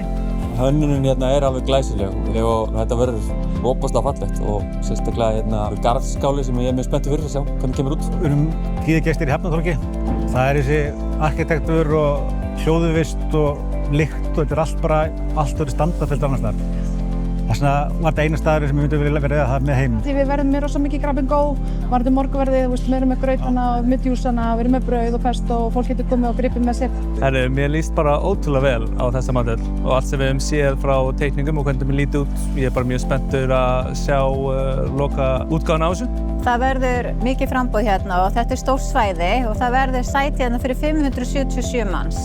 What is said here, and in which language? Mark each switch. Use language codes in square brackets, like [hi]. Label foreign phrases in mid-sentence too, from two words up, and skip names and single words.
[is] Hönnunin hérna er alveg glæsileg og þetta verður ofboðslega fallegt og sérstaklega hérna garðskáli sem ég er mjög spenntur fyrir að sjá hvernig kemur út. Við erum tíðagestir í Hafnartorgi. Það er þessi arkitektur og hljóðvist og lykt og þetta er allt verið standardfyllt annars staðar. Þess vegna var þetta eina staður sem við myndum vilja verið að hafa með heim. Því við verðum með rosa mikið [en] grab and go, [is] varðum morgunverðið, við erum með grautana, með djúsana, við erum með brauð og pesto og fólk getur komið og gripið með sér. Mér líst bara ótrúlega vel á þessa matel og allt sem við höfum séð frá teikningum og hvernig það lítið út. Ég er bara mjög spenntur að sjá loka útgáfuna á þessu. Það verður mikið framboð hérna og þetta er stórt svæði og það verður sæti hérna fyrir 577 manns.